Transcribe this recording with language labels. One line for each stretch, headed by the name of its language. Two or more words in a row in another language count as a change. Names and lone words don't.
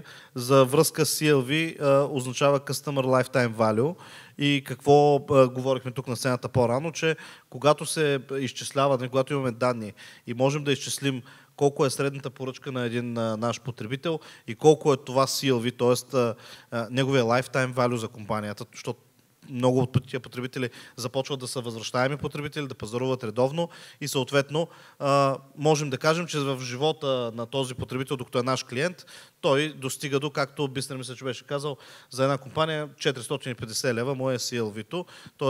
Bulgarian: За връзка с CLV означава
English: Customer Lifetime Value.
Bulgarian: И какво говорихме тук на сцената по-рано, че когато се изчислява, когато имаме данни и можем да изчислим колко е средната поръчка на един наш потребител и колко е това CLV, т.е. неговия
English: lifetime value
Bulgarian: за компанията, защото много от тия потребители започват да са възвръщаеми потребители, да пазаруват редовно и съответно можем да кажем, че в живота на този потребител, докато е наш клиент, той достига до, както Бисер мисля, че беше казал, за една компания 450 лева му е CLV-то, т.е.